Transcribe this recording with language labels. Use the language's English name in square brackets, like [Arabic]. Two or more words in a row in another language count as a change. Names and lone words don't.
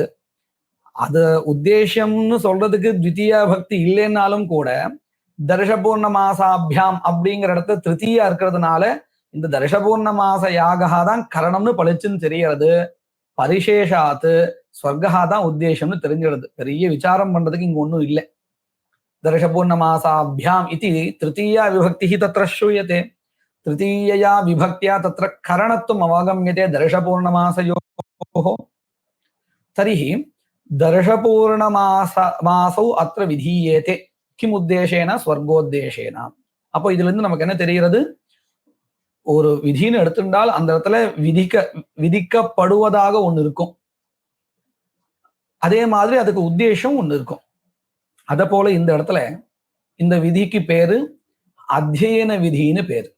[Tamil] அது உத்தேசம்னு சொல்றதுக்கு த்விதீயா பக்தி இல்லைன்னாலும் கூட தர்ஷபூர்ணமாசாபியாம் அப்படிங்கிற இடத்துல திருத்தீயா இருக்கிறதுனால இந்த தர்ஷபூர்ணமாச யாகா தான் கரணம்னு பளிச்சுன்னு தெரியறது. பரிசேஷாத்து ஸ்வர்கா தான் உத்தேசம்னு தெரிஞ்சிடுது. பெரிய விசாரம் பண்றதுக்கு இங்க ஒண்ணும் இல்லை. [Sanskrit] दर्शपूर्णमासाभ्याम इति तृतीया विभक्तिः तत्र श्रूयते। तृतीयया विभक्त्या तत्र करणत्वम् अवगम्यते दर्शपूर्णमासयोः। तर्हि दर्शपूर्णमासौ अत्र विधीयेते किम् उद्देशेन? स्वर्गोद्देशेन। [Tamil] அப்போ இதுல இருந்து நமக்கு என்ன தெரிகிறது? ஒரு விதின்னு எடுத்துட்டால் அந்த இடத்துல விதிக்கப்படுவதாக ஒண்ணு இருக்கும். அதே மாதிரி அதுக்கு உத்தேசம் ஒண்ணு இருக்கும். அத போல இந்த இடத்துல இந்த விதிக்கு பேரு அத்தியன விதின்னு பேரு.